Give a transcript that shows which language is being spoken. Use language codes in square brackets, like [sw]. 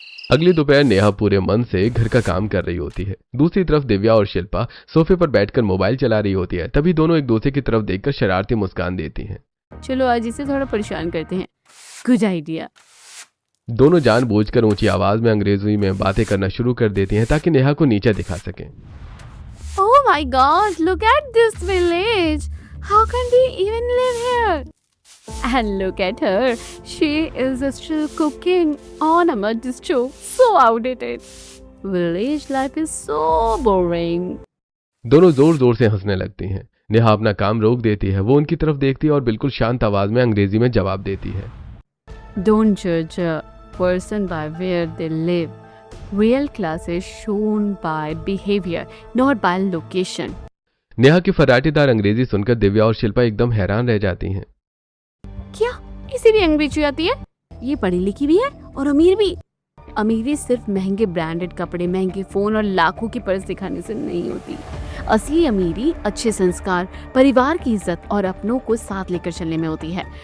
[hi] अगली दोपहर नेहा पूरे मन से घर का काम कर रही होती है। दूसरी तरफ दिव्या और शिल्पा सोफे पर बैठकर मोबाइल चला रही होती है। तभी दोनों एक दूसरे की तरफ देखकर शरारती मुस्कान देती हैं। चलो आज इसे थोड़ा परेशान करते हैं। [en] Good idea. [hi] दोनों जानबूझकर ऊंची आवाज में अंग्रेजी में बातें करना शुरू कर देती हैं ताकि नेहा को नीचा दिखा सकें। [en] Oh my God, look at this village. How can we even live here? And look at her. She is still cooking on a mud stove. So outdated. Village life is so boring. [hi] दोनों जोर जोर से हंसने लगती हैं। नेहा अपना काम रोक देती है। वो उनकी तरफ देखती है और बिल्कुल शांत आवाज में अंग्रेजी में जवाब देती है। [en] Don't judge a person by where they live. Real class is shown by behavior, not by location. [hi] Neha की फर्राटेदार अंग्रेजी सुनकर दिव्या और शिल्पा एकदम हैरान रह जाती हैं। क्या इसे भी अंग्रेजी आती है? ये पढ़ी लिखी भी है और अमीर भी। अमीरी सिर्फ महंगे ब्रांडेड कपड़े, महंगे फोन और लाखों की पर्स दिखाने से नहीं होती। असली अमीरी अच्छे संस्कार, परिवार की इज्जत और अपनों को साथ लेकर चलने में होती है।